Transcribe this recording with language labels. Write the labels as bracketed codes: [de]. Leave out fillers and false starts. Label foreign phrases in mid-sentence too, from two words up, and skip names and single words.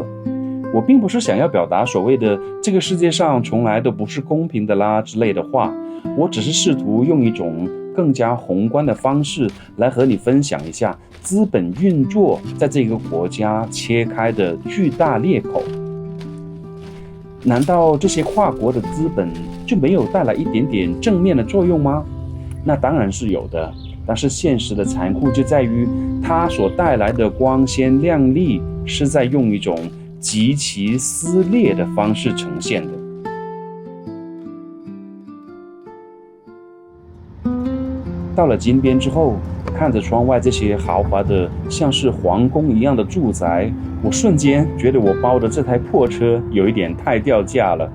[zh] 我並不是想要表達所謂的這個世界上從來都不是公平的啦之類的話，我只是試圖用一種更加宏觀的方式來和你分享一下資本運作在這個國家切開的巨大裂口。難道這些跨國的資本就沒有帶來一點點正面的作用嗎？那當然是有的，但是現實的殘酷就在於它所帶來的光鮮亮麗是在用一種極其撕裂的方式呈現的。到了金邊之後，看着窗外這些豪華的像是皇宮一樣的住宅，我瞬間覺得我包的這台破車有一點太掉價了。